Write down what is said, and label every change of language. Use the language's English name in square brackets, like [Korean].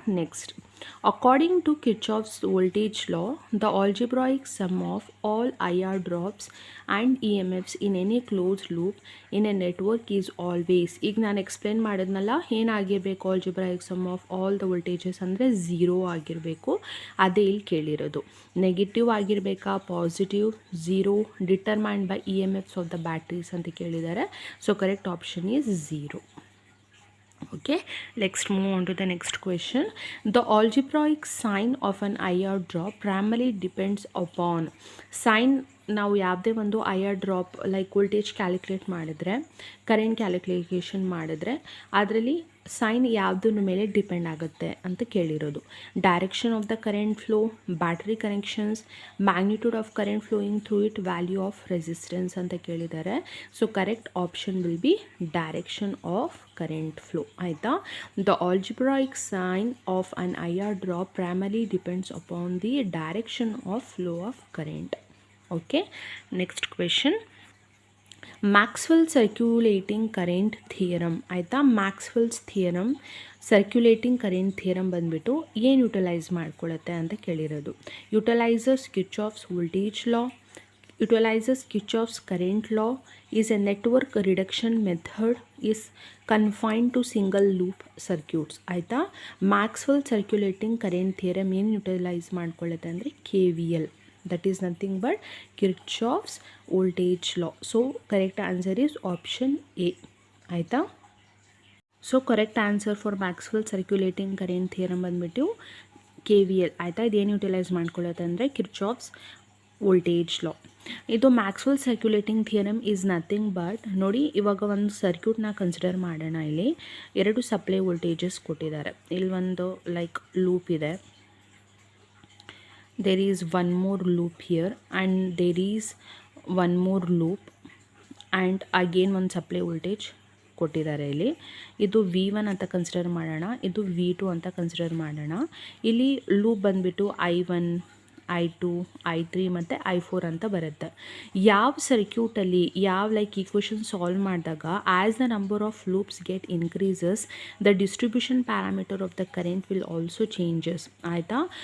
[English] Next, according to Kirchhoff's voltage law the algebraic sum of all I R drops and E M Fs in any closed loop in a network is always. [Kannada] ಈಗ ನಾನು explain ಮಾಡಿದ್ನಲ್ಲ, ಏನಾಗಿರಬೇಕು [English] algebraic sum of all the voltages [Kannada] ಅಂದರೆ 0 ಆಗಿರಬೇಕು. ಅದೇ ಇಲ್ಲಿ ಕೇಳಿರೋದು. [English] negative ಆಗಿರಬೇಕಾ, positive, 0, determined by E M Fs of the batteries [Kannada] ಅಂತ ಕೇಳಿದ್ದಾರೆ. [English] So correct option is 0. Okay, let's move on to the next question. The algebraic sign of an IR drop primarily depends upon sign. [Kannada] ನಾವು ಯಾವುದೇ ಒಂದು I R drop like voltage calculate ಮಾಡಿದ್ರೆ, current calculation ಮಾಡಿದ್ರೆ ಅದರಲ್ಲಿ sign ಯಾವುದ್ರ ಮೇಲೆ depend ಆಗುತ್ತೆ ಅಂತ ಕೇಳಿರೋದು. [English] direction of the current flow, battery connections, magnitude of current flowing through it, value of resistance [Kannada] ಅಂತ ಕೇಳಿದ್ದಾರೆ. [English] So correct option will be direction of current flow. ಆಯಿತಾ. The algebraic sign of an I R drop primary depends upon the direction of flow of current. Okay, next question. Maxwell circulating current theorem. ಆಯಿತಾ. [Kannada] Maxwell's theorem, circulating current theorem ಬಂದುಬಿಟ್ಟು ಏನು utilise ಮಾಡ್ಕೊಳ್ಳುತ್ತೆ ಅಂತ ಕೇಳಿರೋದು. [English] Utilises Kirchhoff's voltage law, utilizes Kirchhoff's current law, is a network reduction method, is confined to single loop circuits. [Kannada] ಆಯಿತಾ. Maxwell circulating current theorem ಏನು utilise ಮಾಡ್ಕೊಳ್ಳುತ್ತೆ ಅಂದರೆ KVL. [English] That is nothing but Kirchhoff's voltage law. So correct answer is option A. [Kannada] ಆಯಿತಾ. [English] So correct answer for Maxwell circulating current theorem ಬಂದುಬಿಟ್ಟು KVL. ಆಯಿತಾ. [Kannada] ಇದೇನು utilise ಮಾಡ್ಕೊಳ್ಳುತ್ತೆ ಅಂದರೆ Kirchhoff's voltage law. ಇದು Maxwell circulating theorem [English] is nothing but, [Kannada] ನೋಡಿ ಇವಾಗ ಒಂದು ಸರ್ಕ್ಯೂಟ್ನ ಕನ್ಸಿಡರ್ ಮಾಡೋಣ. ಇಲ್ಲಿ 2 ಸಪ್ಲೈ ವೋಲ್ಟೇಜಸ್ ಕೊಟ್ಟಿದ್ದಾರೆ. ಇಲ್ಲಿ ಒಂದು ಲೈಕ್ ಲೂಪ್ ಇದೆ, [English] there is one more loop here and there is one more loop and again one supply voltage [Kannada] ಕೊಟ್ಟಿದ್ದಾರೆ. ಇಲ್ಲಿ ಇದು V1 ಅಂತ ಕನ್ಸಿಡರ್ ಮಾಡೋಣ, ಇದು V2 ಅಂತ ಕನ್ಸಿಡರ್ ಮಾಡೋಣ. ಇಲ್ಲಿ ಲೂಪ್ ಬಂದುಬಿಟ್ಟು I1, I2, I3 ಮತ್ತು I4 ಅಂತ ಬರುತ್ತೆ. ಯಾವ ಸರ್ಕ್ಯೂಟಲ್ಲಿ ಯಾವ ಲೈಕ್ ಈಕ್ವೇಷನ್ ಸಾಲ್ವ್ ಮಾಡಿದಾಗ [English] As the number of loops get increases the distribution parameter of the current will also changes. ಆಯಿತಾ.